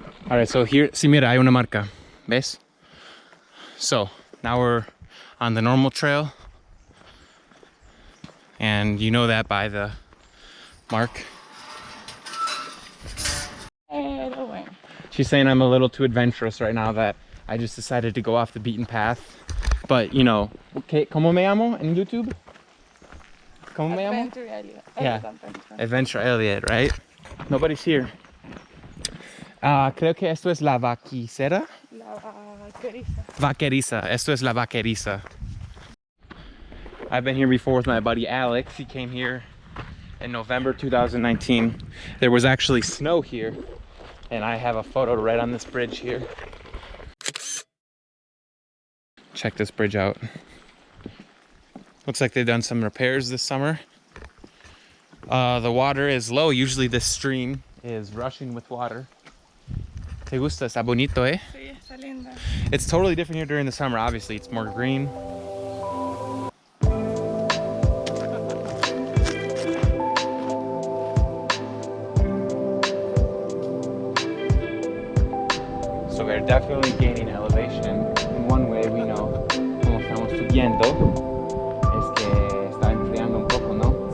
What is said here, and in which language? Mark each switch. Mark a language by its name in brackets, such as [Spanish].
[English] All right, so here, [Spanish] sí, mira, hay una marca, ¿ves? [English] So now we're on the normal trail, and you know that by the mark. She's saying I'm a little too adventurous right now, that I just decided to go off the beaten path. But you know, okay, [Spanish] ¿cómo me llamo [English] in YouTube? [Spanish] ¿Cómo me llamo? [English] Adventure Elliot. Yeah, Adventure Elliot, right? Nobody's here. [Spanish] Creo que esto es la vaquicera. La vaqueriza. Vaqueriza. Esto es la vaqueriza. [English] I've been here before with my buddy Alex. He came here in November 2019. There was actually snow here, and I have a photo right on this bridge here. Check this bridge out. Looks like they've done some repairs this summer. The water is low. Usually this stream is rushing with water. [Spanish] ¿Te gusta? Está bonito, eh? Sí, está linda. [English] It's totally different here during the summer, obviously. It's more green. So we're definitely gaining elevation. In one way we know, [Spanish] como estamos subiendo, es que está enfriando un poco, ¿no?